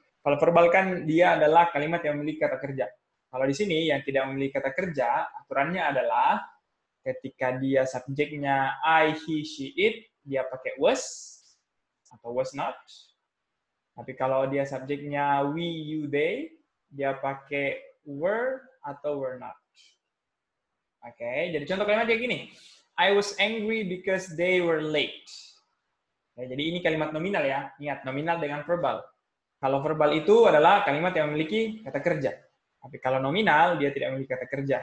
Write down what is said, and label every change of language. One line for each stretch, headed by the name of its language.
Indonesian: Kalau verbal kan dia adalah kalimat yang memiliki kata kerja. Kalau di sini yang tidak memiliki kata kerja, aturannya adalah ketika dia subjeknya I, he, she, it, dia pakai was atau was not. Tapi kalau dia subjeknya we, you, they, dia pakai were atau were not. Oke, jadi contoh kalimat kayak gini.
English: I was angry because they were late.
Indonesian: Ya, jadi ini kalimat nominal ya. Ingat, nominal dengan verbal. Kalau verbal itu adalah kalimat yang memiliki kata kerja. Tapi kalau nominal, dia tidak memiliki kata kerja.